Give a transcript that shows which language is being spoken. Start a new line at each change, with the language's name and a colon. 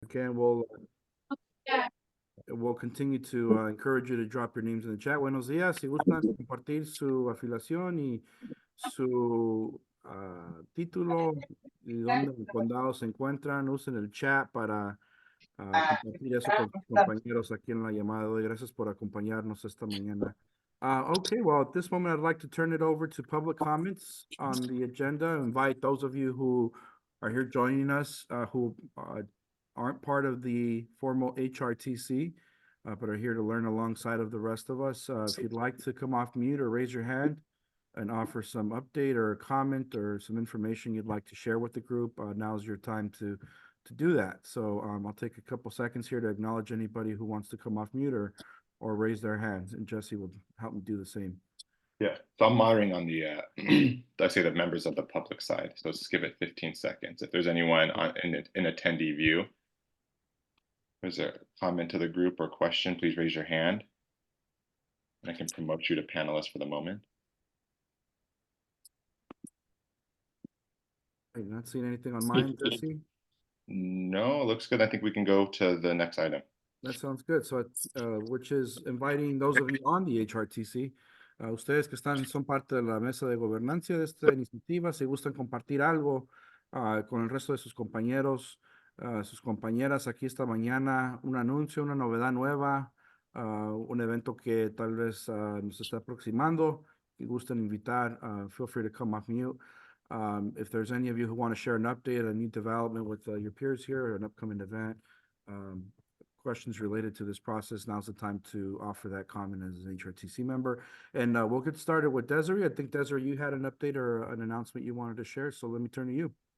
English: Again, we'll continue to encourage you to drop your names in the chat.
Spanish: Buenos días. Si gustan compartir su afiliación y su título y dónde el condado se encuentran, usen el chat para compartir eso con sus compañeros aquí en la llamada de hoy. Gracias por acompañarnos esta mañana.
English: Okay, well, at this moment, I'd like to turn it over to public comments on the agenda. Invite those of you who are here joining us, who aren't part of the formal HRTC, but are here to learn alongside of the rest of us. If you'd like to come off mute or raise your hand and offer some update or a comment or some information you'd like to share with the group, now's your time to do that. So I'll take a couple seconds here to acknowledge anybody who wants to come off mute or raise their hands, and Jesse will help me do the same. Yeah, so I'm monitoring on the, I say the members of the public side. So let's give it 15 seconds. If there's anyone in attendee view, there's a comment to the group or question, please raise your hand. And I can promote you to panelist for the moment. I'm not seeing anything on mine, Jesse. No, it looks good. I think we can go to the next item. That sounds good. So, which is inviting those of you on the HRTC,
Spanish: ustedes que son parte de la mesa de gobernancia de esta iniciativa, si gustan compartir algo con el resto de sus compañeros, sus compañeras aquí esta mañana, un anuncio, una novedad nueva, un evento que tal vez nos está aproximando, si gustan invitar,
English: feel free to come off mute. If there's any of you who want to share an update, a new development with your peers here, or an upcoming event, questions related to this process, now's the time to offer that comment as an HRTC member. And we'll get started with Desiree. I think, Desiree, you had an update or an announcement you wanted to share, so let me turn to you.